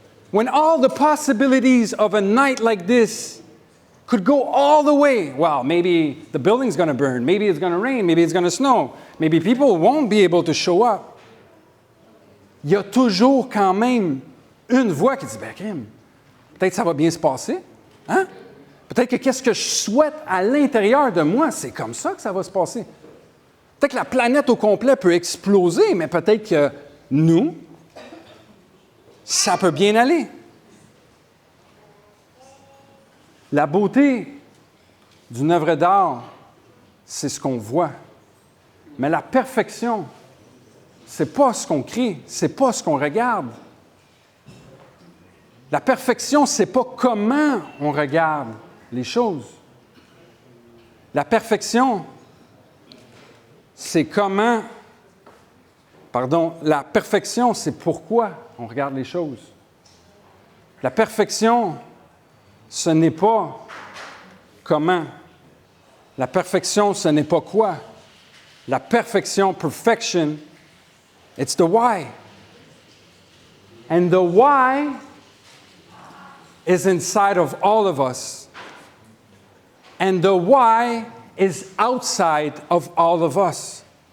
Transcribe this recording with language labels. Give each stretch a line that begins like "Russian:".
English: When all the possibilities of a night like this could go all the way, well, maybe the building's going to burn, maybe it's going to rain, maybe it's going to snow, maybe people won't be able to show up.
French: Il y a toujours quand même une voix qui dit, ben, crime, peut-être que ça va bien se passer. Hein? Peut-être que qu'est-ce que je souhaite à l'intérieur de moi, c'est comme ça que ça va se passer. Peut-être que la planète au complet peut exploser, mais peut-être que nous, ça peut bien aller. La beauté d'une œuvre d'art, c'est ce qu'on voit. Mais la perfection, c'est pas ce qu'on crée, c'est pas ce qu'on regarde. La perfection, c'est pas comment on regarde les choses. La perfection, c'est comment... la perfection, c'est pourquoi on regarde les choses. La perfection, ce n'est pas comment. La perfection, ce n'est pas quoi. La perfection, perfection,
English: it's the why. And the why is inside of all of us. And the why is outside of all of us.